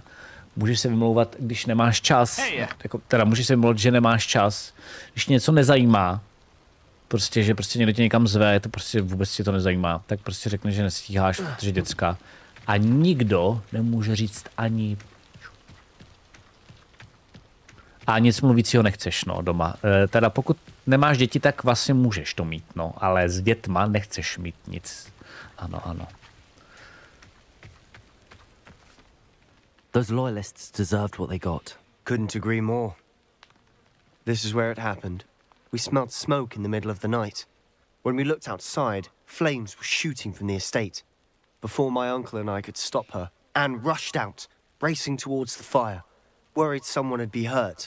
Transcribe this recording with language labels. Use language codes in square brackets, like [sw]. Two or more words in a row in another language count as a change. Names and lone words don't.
[cs] Můžeš se vymlouvat, když nemáš čas, teda můžeš se vymlouvat, že nemáš čas, když něco nezajímá, prostě, že prostě někdo tě někam zve, to prostě vůbec tě to nezajímá, tak prostě řekne, že nestíháš, protože děcka. A nikdo nemůže říct ani a nic mluvícího nechceš, no, doma. Teda pokud nemáš děti, tak vlastně můžeš to mít, no, ale s dětma nechceš mít nic. Ano. [en] Those loyalists deserved what they got. Couldn't agree more. This is where it happened. We smelled smoke in the middle of the night. When we looked outside, flames were shooting from the estate. Before my uncle and I could stop her, Anne rushed out, racing towards the fire, worried someone had been hurt.